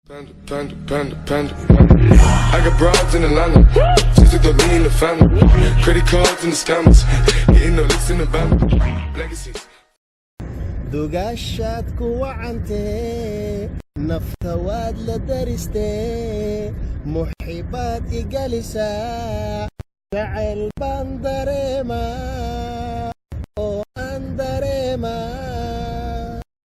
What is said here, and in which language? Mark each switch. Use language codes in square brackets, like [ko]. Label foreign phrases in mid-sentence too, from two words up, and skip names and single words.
[en] Panda, panda, panda, panda. I got broads in Atlanta. Just to throw me in the family. Credit cards and the scammers. Getting no licks in the van. Legacies. [so] Dugashaad ku wacantee, nafta waad la daristee, muxibaad igalisaa, jacayl baan dareemaa, oo aan dareemaa.